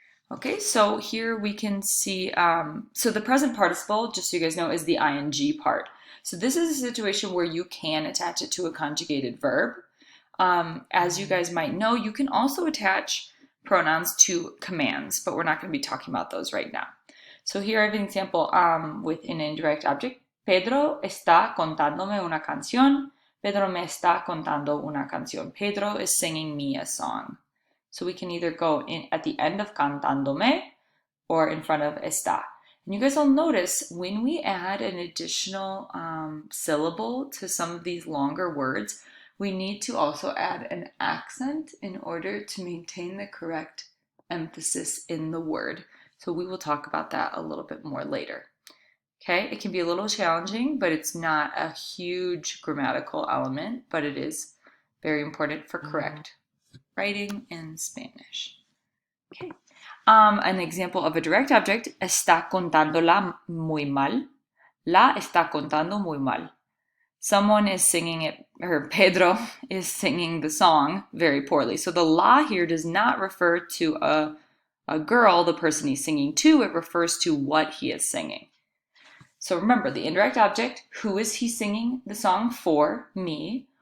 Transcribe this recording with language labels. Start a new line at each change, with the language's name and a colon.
English: Okay, so here we can see, so the present participle, just so you guys know, is the ing part. So this is a situation where you can attach it to a conjugated verb. As you guys might know, you can also attach pronouns to commands, but we're not going to be talking about those right now. So here I have an example with an indirect object.
Spanish: Pedro está contándome una canción. Pedro me está contando una canción.
English: Pedro is singing me a song. So we can either go in at the end of cantándome or in front of está. And you guys will notice when we add an additional syllable to some of these longer words, we need to also add an accent in order to maintain the correct emphasis in the word. So we will talk about that a little bit more later. Okay, it can be a little challenging, but it's not a huge grammatical element, but it is very important for correct writing in Spanish. Okay. An example of a direct object,
Spanish: está contándola muy mal. La está contando muy mal.
English: Someone is singing it, or Pedro is singing the song very poorly. So the la here does not refer to a girl, the person he's singing to. It refers to what he is singing. So remember, the indirect object, who is he singing the song for? Me.